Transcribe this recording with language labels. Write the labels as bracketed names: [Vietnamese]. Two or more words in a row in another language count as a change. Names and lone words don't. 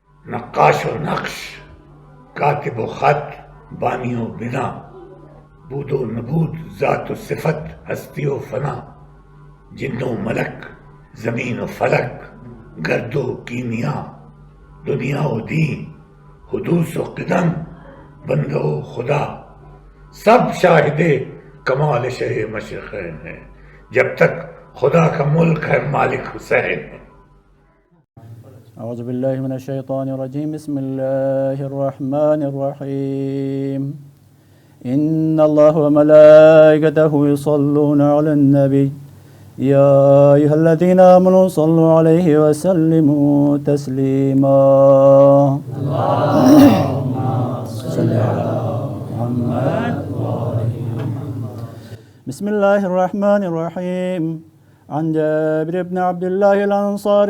[Urdu] نقاش و نقش، کاتب و خط، بانی و بنا، بود و نبود، ذات و صفت، ہستی و فنا، جن و ملک، زمین و فلک، گرد و کیمیا، دنیا و دین، حدوث و قدم، بندہ و خدا، سب شاہد کمال [Arabic] شہ مشرقین [Urdu] ہے، جب تک خدا کا ملک ہے مالک حسین ہے۔ [Arabic] اعوذ باللہ من الشیطان الرجیم، بسم اللہ الرحمن الرحیم، ان اللہ وملائکتہ یصلون علی النبی یا ایھا الذین آمنوا صلوا علیہ وسلموا تسلیما۔ اللہم صل علی محمد بسم اللہ الرحمن الرحیم، عن جابر بن عبد الله الأنصاري